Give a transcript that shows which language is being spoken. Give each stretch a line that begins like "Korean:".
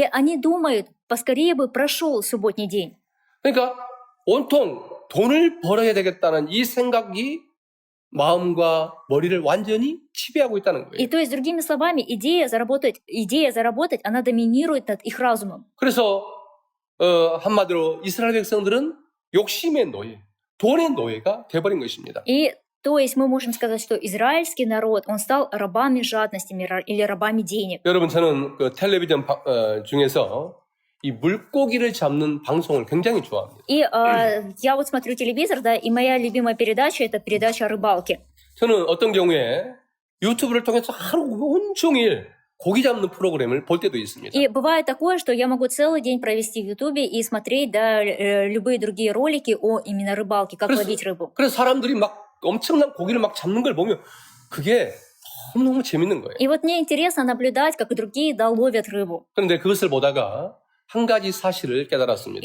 Russian: И они думают, поскорее бы прошел субботний день.
Korean: 그러니까 온통 돈을 벌어야 되겠다는 이 생각이 마음과 머리를 완전히 지배하고 있다는
Russian: И
Korean: 거예요.
Russian: то есть, другими словами, идея заработать, она доминирует над их разумом.
Korean: 그래서 한마디로 이스라엘 백성들은 욕심의 노예, 돈의 노예가 돼버린 것입니다.
Russian: И то есть мы можем сказать, что израильский народ, он стал рабами жадности или рабами денег.
Korean: 여러분 저는 그 텔레비전 중에서 이 물고기를 잡는 방송을 굉장히 좋아합니다.
Russian: И я вот смотрю телевизор, да, и моя любимая передача — это передача о рыбалке.
Korean: 저는 어떤 경우에 유튜브를 통해서 하루 온종일 고기 잡는 프로그램을 볼 때도 있습니다.
Russian: И бывает такое, что я могу целый день провести в Ютубе и смотреть, да, любые другие ролики о именно рыбалке, как ловить рыбу.
Korean: 그래서 사람들이 막 엄청난 고기를 막 잡는 걸 보면 그게 너무너무 재밌는 거예요.
Russian: И вот мне интересно наблюдать, как другие, да, ловят рыбу.
Korean: 그런데 그것을 보다가 한 가지 사실을 깨달았습니다.